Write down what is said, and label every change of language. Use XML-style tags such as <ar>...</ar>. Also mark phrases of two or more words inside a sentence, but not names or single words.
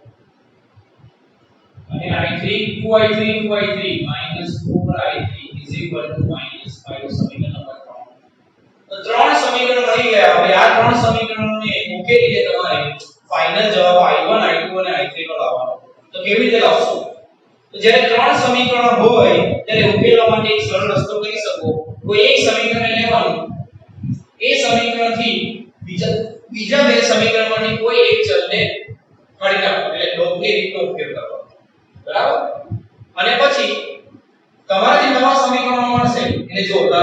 <gu>અને i3 2i3 2i3 -4i3</gu> <en>is equal to</en> <gu>-5 સમીકરણ નંબર 3 તો ત્રણ સમીકરણ મળી ગયા હવે આ ત્રણ સમીકરણોને ઉકેલીને તમારે ફાઇનલ જવાબ i1 i2 અને i3 નો લાવવાનો તો કેવી રીતે લાવશો તો જ્યારે ત્રણ સમીકરણો હોય ત્યારે ઉકેલવા માટે એક સરળ રસ્તો કરી શકો કોઈ એક સમીકરણ લેવાનું એ સમીકરણથી બીજા બે સમીકરણમાંથી કોઈ એક ચલને કાઢી નાખો એટલે ડોગની રીતનો ઉપયોગ કરવાનો બરાબર અને પછી તમારે નવા સમીકરણો મળશે એટલે જો ધારો</gu>